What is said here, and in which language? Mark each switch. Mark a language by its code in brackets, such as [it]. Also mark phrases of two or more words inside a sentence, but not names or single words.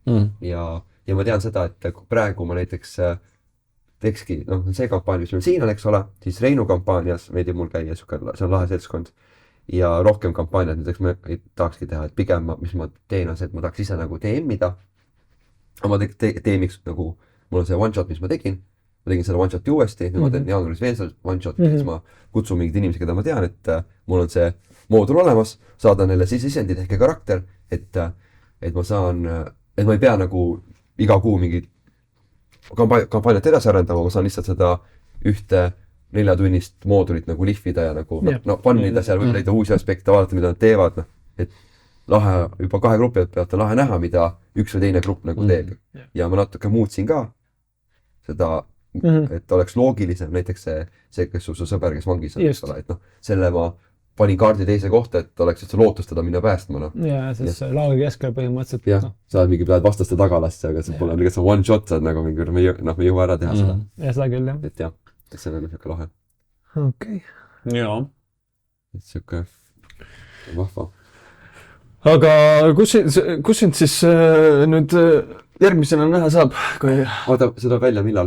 [et] Ja ma tean seda, et praegu ma näiteks teekski, see kampaania, mis meil siin on, eks ole, siis Reinu kampaanias meeldib mul käia, see on lahe seltskond. Ja rohkem kampaaniad, näiteks ma ei tahakski teha, et pigem mis ma teen on see, et ma tahaks ise nagu DM-ida. Ma teemiks nagu, mul on see [en] one shot, [et] mis ma tegin selle [en] one shoti [et] uuesti, nüüd ma teen jaanuaris veel selle [en] one shot, [et] siis ma kutsun mingid inimesi, keda ma tean, et mul on see moodul olemas, saada neile sisendid ehk karakter, et ma saan, et ma ei pea nagu iga kuu mingi kampaaniat edasi arendama, ma saan lihtsalt seda ühte 4-tunnist moodulit nagu lihvida ja nagu pannida seal, võib leida uusi aspekte, vaadata, mida nad teevad, et lahe, juba 2 grupi peavad lahe näha, mida üks või teine grupp nagu teeb. Ja ma natuke muutsin ka seda, et oleks loogilisem, näiteks see, kes su sõber, kes vangis on, et selle ma panin kaardi teise kohta, et oleks üldse lootustada minna päästma. Ja, sest laagri keskel põhimõtteliselt. Jah, sa oled mingi pead vastaste tagalasse, aga see pole lihtsalt [en] one shot, [et] sa oled nagu mingi, me ei jõua ära teha seda. Ja seda küll, jah. Et jah. See on siuke lahe. Okei. Jaa. Et siuke vahva. Aga kus sind siis nüüd järgmisena näha saab? Oota, see tuleb välja millal?